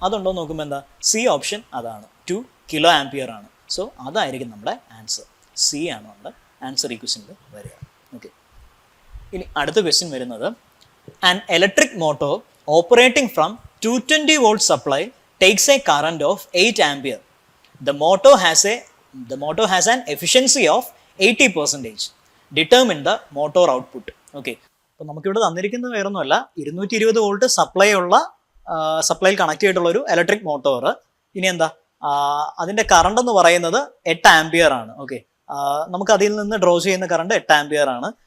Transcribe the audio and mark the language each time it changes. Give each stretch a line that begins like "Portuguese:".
Malayalam: അതുണ്ടോ എന്ന് നോക്കുമ്പോൾ എന്താ C ഓപ്ഷൻ അതാണ്, 2 കിലോ ആംപിയർ ആണ്. സോ അതായിരിക്കും നമ്മുടെ ആൻസർ. C ആണ് നമ്മുടെ ആൻസർ ഈ ക്വസ്റ്റ്യനിൽ വരിക. ഓക്കെ, ഇനി അടുത്ത ക്വസ്റ്റ്യൻ വരുന്നത്
English: An electric motor operating from 220 volt supply takes a current of 8 ampere. The motor has an efficiency of 80%. Determine the motor output.
Malayalam: Okay, അപ്പോൾ നമുക്കിവിടെ തന്നിരിക്കുന്നത് വേറൊന്നുമല്ല, 220 വോൾട്ട് സപ്ലൈയിൽ കണക്ട് ചെയ്തിട്ടുള്ള ഒരു ഇലക്ട്രിക് മോട്ടോർ. ഇനി എന്താ അതിൻ്റെ കറണ്ട് എന്ന് പറയുന്നത് 8 ആംപിയർ ആണ്. ഓക്കെ, നമുക്ക് അതിൽ നിന്ന് ഡ്രോ ചെയ്യുന്ന കറണ്ട് 8 ആംപിയർ ആണ്.